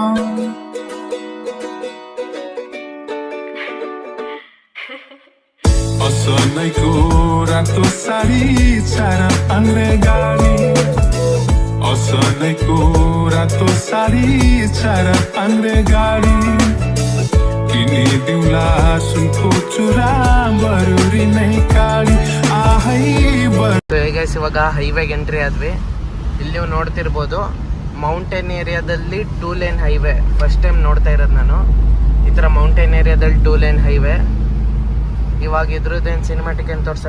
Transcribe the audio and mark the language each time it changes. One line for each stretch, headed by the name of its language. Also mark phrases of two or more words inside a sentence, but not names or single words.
Nepali: असनैको रातो साडी चार पाङ्रे गाडी असनैको रातो साडी चार पाङ्रे गाडी किनिदिउँला सुनको चुरा बरुरी नै काडी आहै
Kannada: ಗೈಸ್ ಇವಾಗ ಹೈವೇಗೆ ಎಂಟ್ರಿ ಆದ್ವಿ. ಇಲ್ಲಿ ನೀವು ನೋಡ್ತಿರ್ಬೋದು
English: mountain areaದಲ್ಲಿ 2 lane highway. first time
Kannada: ನೋಡ್ತಾ ಇರೋದು ನಾನು ಈ ಥರ
English: mountain areaದಲ್ಲಿ 2 lane highway.
Kannada: ಇವಾಗ ಇದ್ರದ್ದೇನು ಸಿನಿಮ್ಯಾಟಿಕ್ ಏನು ತೋರಿಸಲ್ಲ.